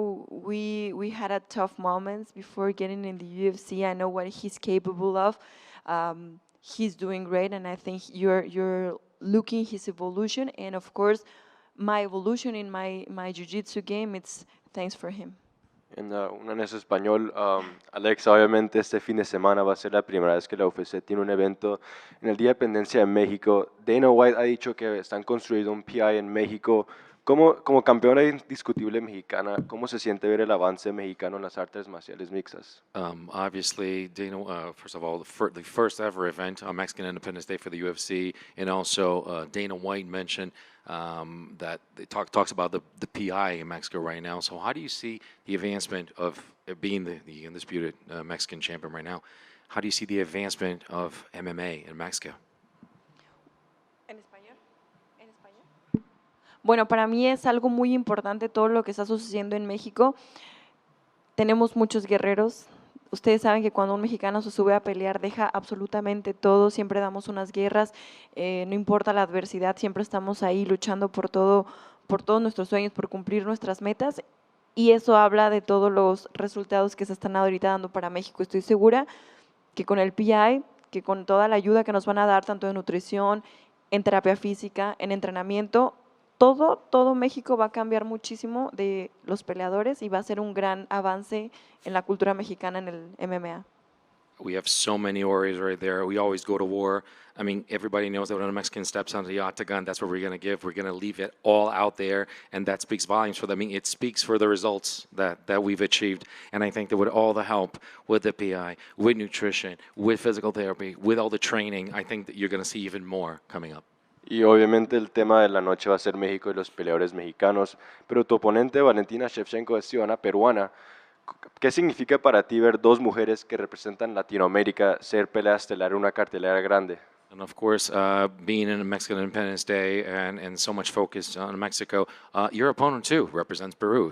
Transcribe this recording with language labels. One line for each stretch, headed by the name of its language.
English: We had a tough moments before getting in the UFC. I know what he's capable of. He's doing great, and I think you're looking his evolution, and of course, my evolution in my jiu-jitsu game. It's thanks for him.
Spanish: Una en español, Alexa, obviamente este fin de semana va a ser la primera vez que la UFC tiene un evento en el Día de Independencia de México. Dana White ha dicho que están construyendo un PI en México. Como campeona indiscutible mexicana, ¿cómo se siente ver el avance mexicano en las artes marciales mixtas?
English: Obviously, Dana, first of all, the first ever event on Mexican Independence Day for the UFC, and also Dana White mentioned that it talks about the PI in Mexico right now. So, how do you see the advancement of being the undisputed Mexican champion right now? How do you see the advancement of MMA in Mexico?
Spanish: ¿En español? ¿En español? Bueno, para mí es algo muy importante todo lo que está sucediendo en México. Tenemos muchos guerreros. Ustedes saben que cuando un mexicano se sube a pelear deja absolutamente todo, siempre damos unas guerras, no importa la adversidad, siempre estamos ahí luchando por todo, por todos nuestros sueños, por cumplir nuestras metas, y eso habla de todos los resultados que se están ahorita dando para México. Estoy segura que con el PI, que con toda la ayuda que nos van a dar, tanto en nutrición, en terapia física, en entrenamiento, todo México va a cambiar muchísimo de los peleadores y va a ser un gran avance en la cultura mexicana en el MMA.
English: We have so many warriors right there. We always go to war. I mean, everybody knows that when a Mexican steps onto the octagon, that's what we're going to give. We're going to leave it all out there, and that speaks volumes for them. I mean, it speaks for the results that we've achieved. And I think that with all the help, with the PI, with nutrition, with physical therapy, with all the training, I think that you're going to see even more coming up.
Spanish: Y obviamente el tema de la noche va a ser México y los peleadores mexicanos, pero tu oponente Valentina Shevchenko es ciudadana peruana. ¿Qué significa para ti ver dos mujeres que representan Latinoamérica ser pelea estelar en una cartelera grande?
English: And of course, being in a Mexican Independence Day and so much focus on Mexico, your opponent too represents Peru.